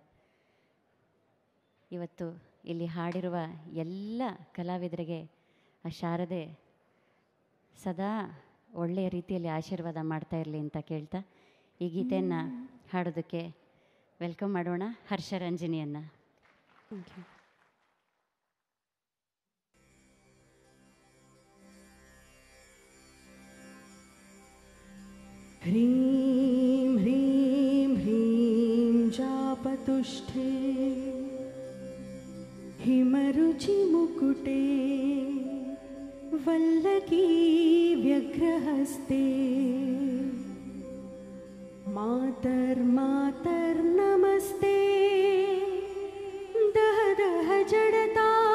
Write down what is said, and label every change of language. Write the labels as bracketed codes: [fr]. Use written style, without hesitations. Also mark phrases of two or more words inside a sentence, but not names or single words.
[kn] ಇವತ್ತು ಇಲ್ಲಿ ಹಾಡಿರುವ ಎಲ್ಲ ಕಲಾವಿದರಿಗೆ ಆ ಶಾರದೆ ಸದಾ ಒಳ್ಳೆಯ ರೀತಿಯಲ್ಲಿ ಆಶೀರ್ವಾದ ಮಾಡ್ತಾ ಇರಲಿ ಅಂತ ಕೇಳ್ತಾ ಈ ಗೀತೆಯನ್ನು ಹಾಡೋದಕ್ಕೆ ವೆಲ್ಕಮ್ ಮಾಡೋಣ ಹರ್ಷರಂಜನಿಯನ್ನು. [en] Thank you. [sa] ह्रीं ह्रीं ह्रीं जापतुष्टे हिमरुचिमुकुटे वल्लकी व्यग्रहस्ते मातर्मातर्नमस्ते दह दह जडता